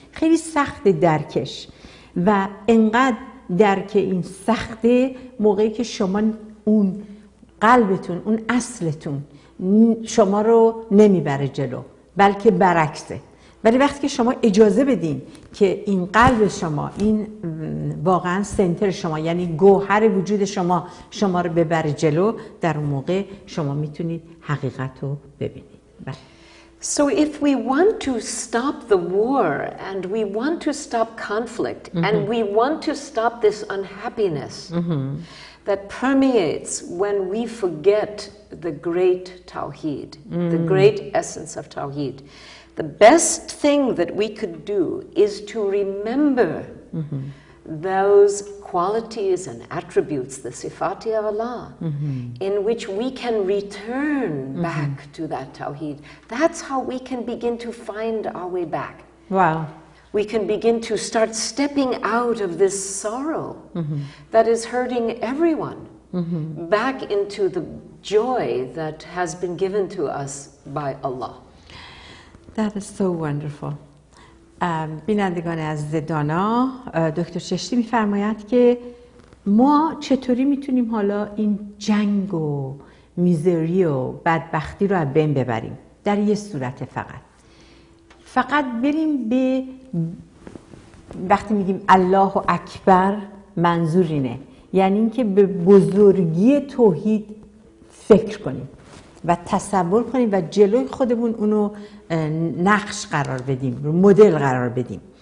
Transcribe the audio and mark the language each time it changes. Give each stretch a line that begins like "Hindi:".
Persian: خیلی سخت درکش و انقدر درک این سخته موقعی که شما اون قلبتون، اون اصلتون شما رو نمیبره جلو، بلکه برعکسه. ولی وقتی که شما اجازه بدین که این قلب شما، این واقعا سنتر شما، یعنی گوهر وجود شما رو ببره جلو، در اون موقع شما میتونید حقیقت رو ببینید.
English: So if we want to stop the war and we want to stop conflict and we want to stop this unhappiness that permeates when we forget the great Tawheed, the great essence of Tawheed, the best thing that we could do is to remember those qualities and attributes, the sifati of Allah, in which we can return back to that Tawheed. That's how we can begin to find our way back. Wow. We can begin to start stepping out of this sorrow that is hurting everyone, back into the joy that has been given to us by Allah. That is so wonderful.
Persian: بینندگان عزیز دانا، دکتر چشتی میفرماید که ما چطوری میتونیم حالا این جنگ و میزری و بدبختی رو از بین ببریم. در یه صورت فقط بریم به، وقتی میگیم الله اکبر منظور اینه، یعنی اینکه به بزرگی توحید فکر کنیم و تصور کنیم و جلوی خودمون اونو نقش قرار بدیم، مدل قرار بدیم.